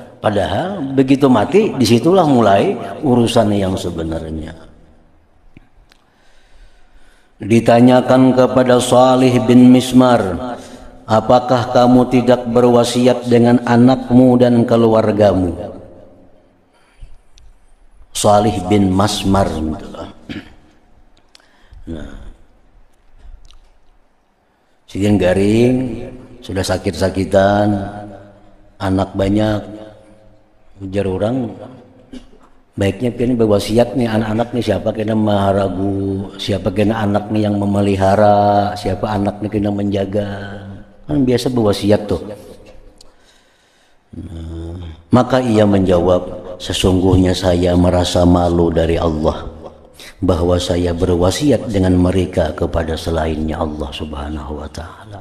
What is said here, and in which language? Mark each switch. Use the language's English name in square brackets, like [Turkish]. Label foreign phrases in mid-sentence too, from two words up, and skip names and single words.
[Indonesian] Padahal begitu mati disitulah mulai urusan yang sebenarnya. Ditanyakan kepada Salih bin Mismar, apakah kamu tidak berwasiat dengan anakmu dan keluargamu? Salih bin Masmar. [Banjar] Nah, sidin garing, sudah sakit-sakitan, anak banyak. Ujar orang, baiknya pian berwasiat nih anak-anak nih siapa kena maharagu, siapa kena anak nih yang memelihara, siapa anak nih kena menjaga. [Indonesian] Kan biasa berwasiat tuh. Maka ia menjawab, sesungguhnya saya merasa malu dari Allah bahwa saya berwasiat dengan mereka kepada selainnya Allah [Arabic] سبحانه وتعالى.